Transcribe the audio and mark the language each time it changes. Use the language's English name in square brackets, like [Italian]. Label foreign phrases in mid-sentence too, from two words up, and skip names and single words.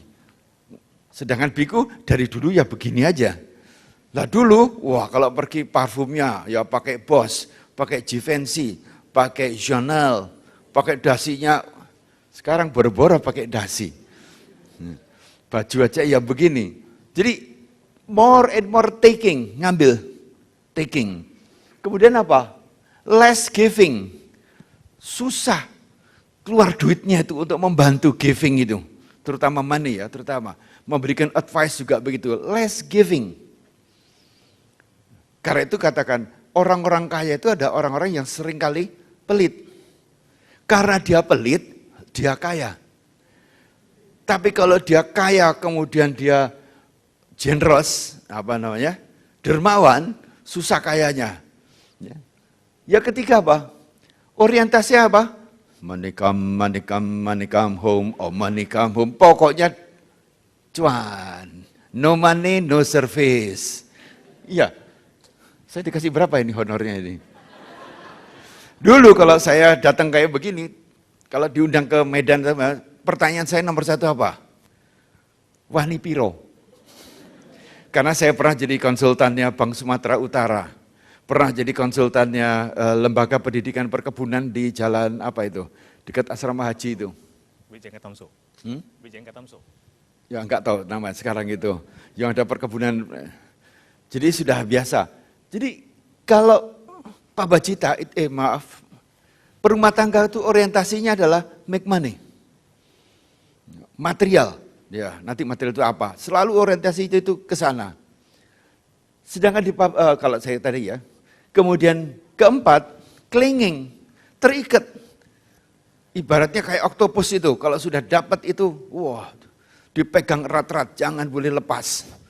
[Indonesian] Sedangkan biku dari dulu ya begini aja. Lah dulu, wah kalau pergi parfumnya ya pakai Boss, pakai Givenchy, pakai Chanel, pakai dasinya. Sekarang boro-boro pakai dasi. Baju aja ya begini. [English] Jadi more and more taking, ngambil, taking. [Indonesian] Kemudian apa? [English] Less giving. [Indonesian] susah keluar duitnya itu untuk membantu giving itu. Terutama money ya, terutama. Memberikan advice juga begitu, [English] less giving. [Indonesian] Karena itu katakan, orang-orang kaya itu ada orang-orang yang seringkali pelit. Karena dia pelit, dia kaya. Tapi kalau dia kaya kemudian dia generous, dermawan, susah kayanya. Ya ketiga apa? Orientasinya apa? [English] Money come home, money come home. [Indonesian] Pokoknya cuan, [English] no money, no service. [Indonesian] Iya, saya dikasih berapa ini honornya ini? Dulu kalau saya datang kayak begini, kalau diundang ke Medan, pertanyaan saya nomor satu apa? [Javanese] Wani piro? [Indonesian] Karena saya pernah jadi konsultannya Bank Sumatera Utara, pernah jadi konsultannya Lembaga Pendidikan Perkebunan di jalan apa itu, dekat asrama haji itu. Wijen Ketamso. Wijen Ketamso. Ya enggak tahu nama sekarang itu, yang ada perkebunan. Jadi sudah biasa. Jadi kalau Pak Bajita, perumah tangga itu orientasinya adalah [English] make money. [Indonesian] Material, ya nanti material itu apa? Selalu orientasi itu ke sana. Sedangkan kalau saya tadi ya, kemudian keempat, clinging, terikat. Ibaratnya kayak oktopus itu, kalau sudah dapat itu, wah, dipegang erat-erat, jangan boleh lepas.